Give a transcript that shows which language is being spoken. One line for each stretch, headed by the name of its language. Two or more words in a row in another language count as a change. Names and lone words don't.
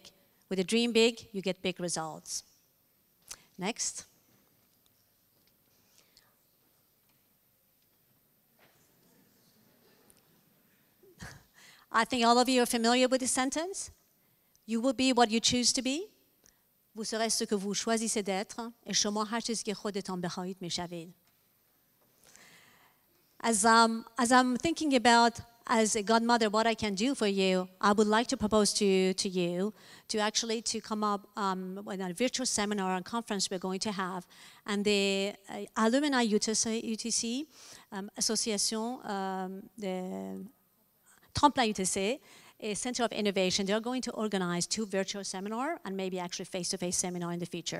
English: With a dream big, you get big results. Next. I think all of you are familiar with this sentence. You will be what you choose to be.
French: Vous serez ce que vous choisissez d'être.
Persian: Et شما هر چیزی که خودتان بخواهید میشوید.
English: As I'm thinking about, as a godmother, what I can do for you, I would like to propose to you to come up with a virtual seminar and conference we're going to have. And the Alumni UTC, Association de Tremplin UTC, a Center of Innovation, they're going to organize 2 virtual seminars and maybe actually face-to-face seminar in the future.